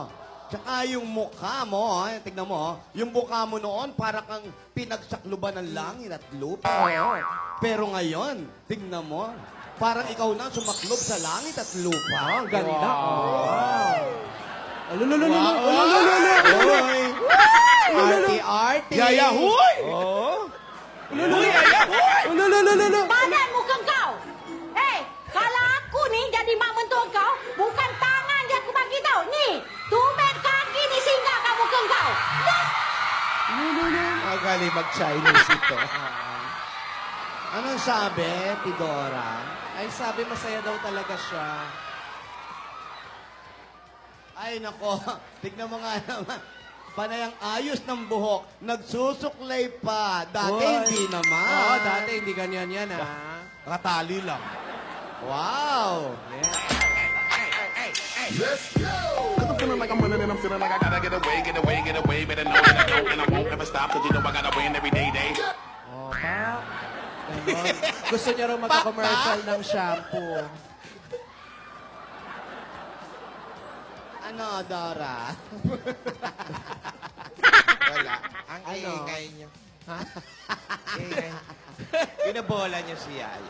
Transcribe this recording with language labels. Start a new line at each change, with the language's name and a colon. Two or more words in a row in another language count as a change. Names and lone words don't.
Filipino: Tsaka yung mukha mo, tignan mo, yung mukha mo noon para kang pinagsakluban ng langit at lupa. Pero ngayon, tignan mo, parang ikaw na sumaklob sa langit at lupa. Ang ganda. Arte-arte. Yaya, huy! Oo.
Malay: Badan muka kau. Hei, kalau aku ni jadi mak mentua kau, bukan tangan dia aku bagi tau. Ni, tumit kaki ni singgah kamu ke kau. Dah.
Filipino: Magaling mag-Chinese ito. Anong sabi, Tidora? Ay, sabi masaya daw talaga siya. Ay, nako, tignan mo nga naman. Panay ang ayos ng buhok, nagsusuklay pa. Dati hindi naman. Dati hindi ganyan yan, ha? Katali lang. Wow!
English: I'm feeling like I'm running and I'm feeling like I gotta get away, get away, get away. Better know that I don't and I won't ever stop. Cause you know I gotta win every day.
Filipino: Ganon. Gusto niya raw magka-commercial ng shampoo. Ano, Dora? Wala. Ang Ano? ingay niyo. Ha? Ingay. Pinabola niyo si Yaya.